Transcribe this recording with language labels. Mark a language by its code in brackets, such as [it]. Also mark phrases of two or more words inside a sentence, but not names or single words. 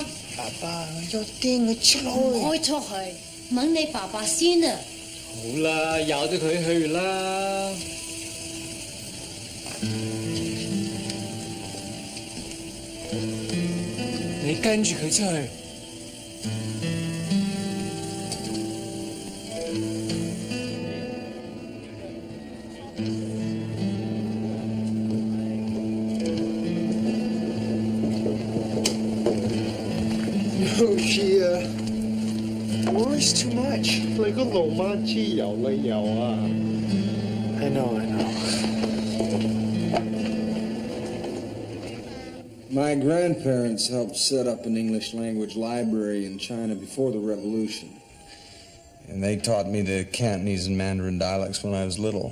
[yue] 爸爸，我要掟佢出去。開出去，問你爸爸先啊！好啦，由得佢去啦。你跟住佢出去。 [en] Oh, she worries too much. [yue] 你個老媽知有你有啊 [en] I know. My grandparents helped set up an English language library in China before the revolution. And they taught me the Cantonese and Mandarin dialects when I was little.